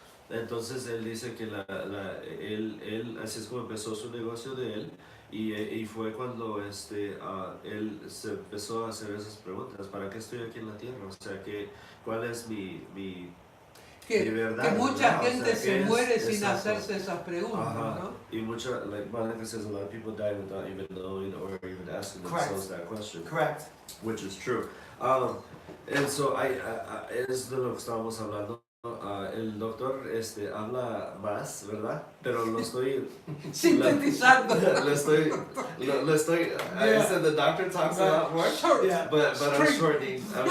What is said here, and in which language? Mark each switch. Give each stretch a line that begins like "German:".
Spanish: Entonces él dice que él así es como empezó su negocio de él, y fue cuando él se empezó a hacer esas preguntas: ¿para qué estoy aquí en la tierra? O sea, ¿cuál es mi verdad? Que mucha gente se muere sin exacto. hacerse esas preguntas, ¿no?
English: Y Valentine says a lot of people die without even knowing or even asking themselves that question. Correct. Which is true. And so
Spanish: es de lo que estábamos hablando. El doctor habla más, ¿verdad? Pero lo estoy sintetizando. Lo estoy.
English: I said the doctor talks a lot more, but I'm shortening it.